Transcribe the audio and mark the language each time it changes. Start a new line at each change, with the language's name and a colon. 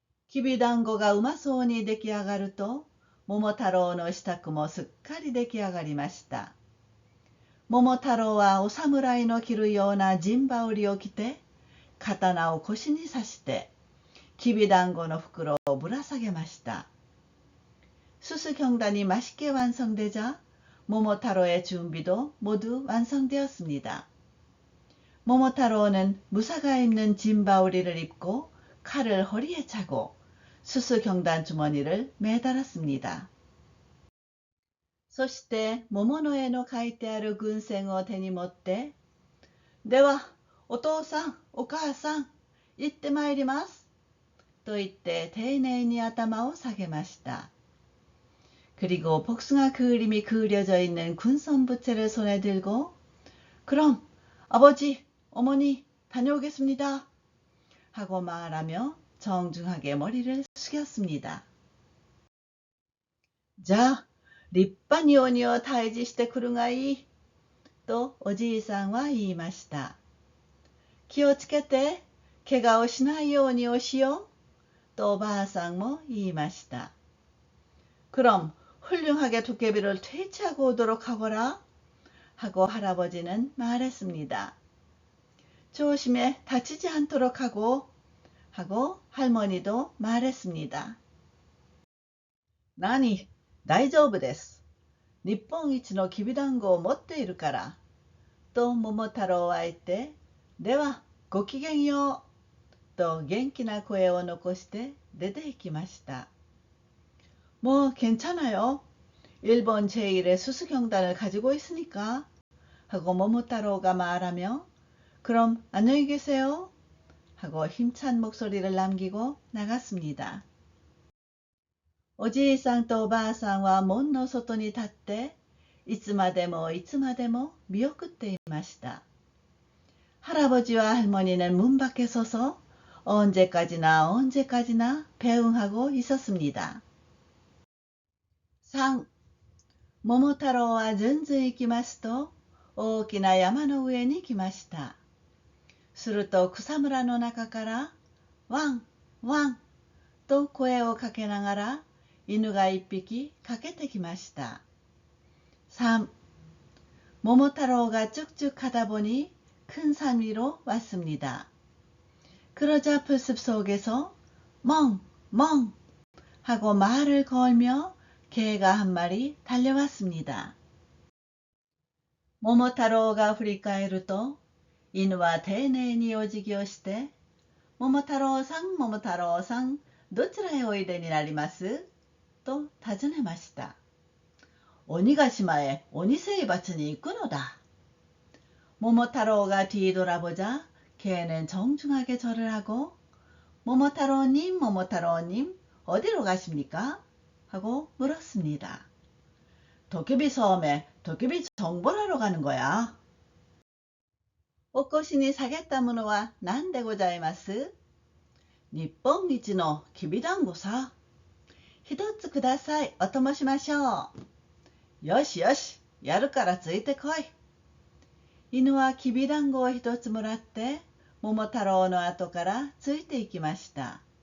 Japanese: 기비단고가 우마소원이 出来上がると桃太郎の支度もすっかり出来上がりました。桃太郎はお侍の着るような陣羽織を着て、刀を腰に刺して、きびだんごの袋をぶら下げました。
Korean: 수수경단이 맛있게 완성되자 모모타로의 준비도 모두 완성되었습니다. 모모타로는 무사가 입는 짐바우리를 입고 칼을 허리에 차고 수수경단 주머니를 매달았습니다.
Japanese: そして桃の絵の描いてある軍船を手に持って、では、お父さん、お母さん、行ってまいります。と言って丁寧に頭を下げました。
Korean: 그리고 복숭아 그림이 그려져 있는 군선부채를 손에 들고 그럼 아버지, 어머니 다녀오겠습니다. 하고 말하며 정중하게 머리를 숙였습니다.
Japanese: 자, 立派に鬼を退治してくるがいい。とおじいさんは言いました。気をつけて、怪我をしないようにおしよう。とおばあさんも言いました。
Korean: 그럼 훌륭하게 도깨비를 퇴치하고 오도록 하거라. 하고 할아버지는 말했습니다. 조심해 다치지 않도록 하고 할머니도 말했습니다.
Japanese: 나니, 大丈夫です。日本一のきびだんごを持っているから。と桃太郎は言って、ではごきげんよう。と元気な声を残して出て行きました。
Korean: 뭐 괜찮아요. 일본 제1의 수수경단을 가지고 있으니까. 하고 모모타로가 말하며 그럼 안녕히 계세요. 하고 힘찬 목소리를 남기고 나갔습니다.
Japanese: おじいさんとおばあさんは門の外に立って、いつまでもいつまでも見送っていました。
Korean: 할아버지와 할머니는 문 밖에 서서 언제까지나 배웅하고 있었습니다.
Japanese: 3. 桃太郎はずんずん行きますと、大きな山の上に来ました。すると草むらの中からワンワンと声をかけながら犬が一匹駆けてきました。
Korean: 3. 모모타로가 쭉쭉 가다 보니 큰 산 위로 왔습니다. 그러자 풀숲 속에서 멍! 멍! 하고 말을 걸며 개가 한 마리 달려왔습니다.
Japanese: 모모타로가 振り返ると犬は丁寧にお辞儀をして桃太郎さん、桃太郎さん、どちらへおいでになりますと尋ねました。鬼ヶ島へ鬼征伐に行くのだ。
Korean: 모모타로가 뒤돌아보자 개는 정중하게 절을 하고 모모타로님, 모모타로님, 어디로 가십니까? 하고 물었습니다. 도깨비 섬에 도깨비 정벌 하러 가는 거야.
Japanese: お越しに下げたものは何でございます？日本一のきびだんごさ。一つください。お供しましょう。よしよし、やるからついてこい。犬はきびだんごを一つもらって、桃太郎の後からついていきました。